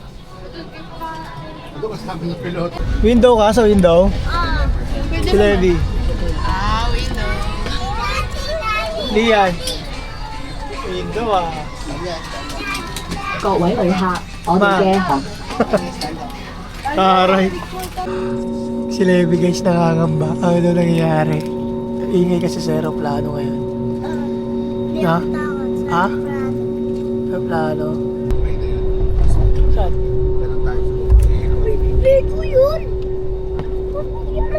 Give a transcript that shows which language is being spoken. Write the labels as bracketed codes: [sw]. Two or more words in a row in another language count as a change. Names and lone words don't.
[tl] Ito kasama ng piloto. Window ka sa window? Si Levy. Window. Lian. Window ah. [yue] 各位旅客，我哋嘅航 [tl] Taray. Si Levy guys nakangamba. Ano daw nangyayari? Ingay kasi sa aeroplano ngayon. Ha? Ha? Aeroplano? Saan? Lego yun! Yan na!